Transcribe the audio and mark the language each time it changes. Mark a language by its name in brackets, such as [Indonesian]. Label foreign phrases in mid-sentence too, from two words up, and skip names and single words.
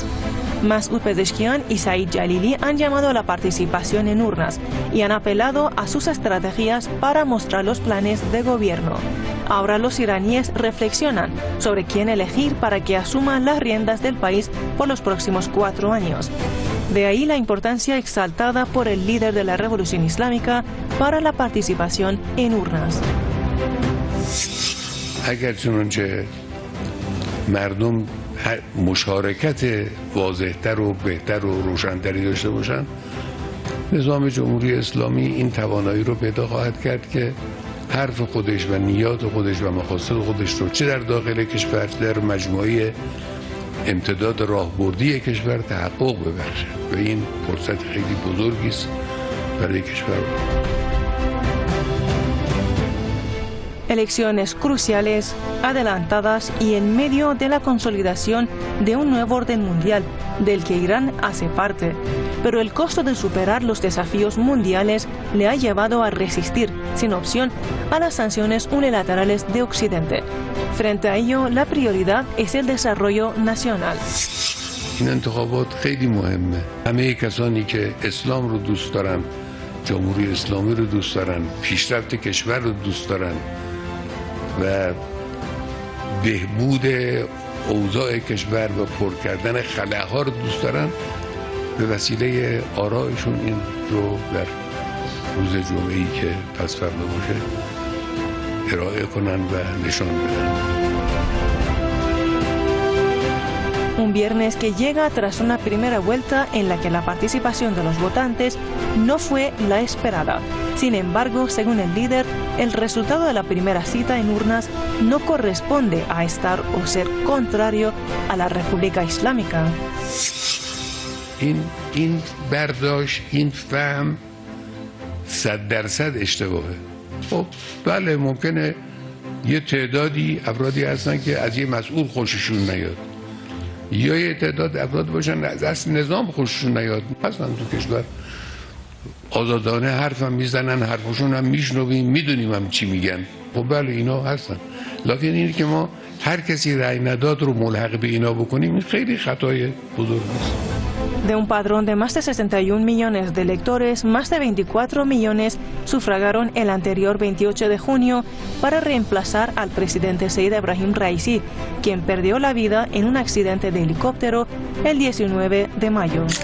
[Spanish] Masoud Pezeshkian y Said Jalili han llamado a la participación en urnas y han apelado a sus estrategias para mostrar los planes de gobierno. Ahora los iraníes reflexionan sobre quién elegir para que asuma las riendas del país por los próximos 4 años. De ahí la importancia exaltada por el líder de la Revolución Islámica para la participación en urnas. [Persian] اگر چنانچه مردم مشارکت واضح‌تر و بهتر و روشن‌تری داشته باشند، نظام جمهوری اسلامی این توانایی رو پیدا خواهد کرد که حرف خودش و نیات خودش و مقاصد خودش رو چه در داخل کشور در مجموعه امتداد راهبردی کشور تحقق ببخشه و این فرصت خیلی بزرگی است برای کشور. [Spanish] Elecciones cruciales, adelantadas y en medio de la consolidación de un nuevo orden mundial del que Irán hace parte. Pero el costo de superar los desafíos mundiales le ha llevado a resistir, sin opción, a las sanciones unilaterales de Occidente. Frente a ello, la prioridad es el desarrollo nacional. [Persian] این انتخابات خیلی مهمه. همه کسانی که اسلام رو دوست دارن، جمهوری اسلامی رو دوست دارن، پیشرفت کشور رو دوست دارن و بهبود اوضاع کشور و پر کردن خلاها رو دوست دارن، به وسیله آرایشون این رو در روز جمعه‌ای که پس فردا باشه ارائه کنن و نشان بدن. [Spanish] Un viernes que llega tras una primera vuelta en la que la participación de los votantes no fue la esperada. Sin embargo, según el líder, el resultado de la primera cita en urnas no corresponde a estar o ser contrario a la República Islámica. [Persian] این برداشت، این فهم 100% اشتباهه. خب بله ممکنه یه تعدادی افرادی هستن که از یه مسئول خوششون نیاد یا یه تعداد افراد باشن از اصل نظام خوششون نیاد. هستن تو کشور آزادانه حرفم میزنن، حرفشون هم میشنویم، میدونیم هم چی میگن. خب بله اینا هستن، لکن اینی که ما هر کسی رأی نداد رو ملحق به اینا بکنیم این خیلی خطای بزرگی است. [Spanish] De un padrón de más de 61 millones de electores, más de 24 millones sufragaron el anterior 28 de junio para reemplazar al presidente Said Ebrahim Raisi, quien perdió la vida en un accidente de helicóptero el 19 de mayo.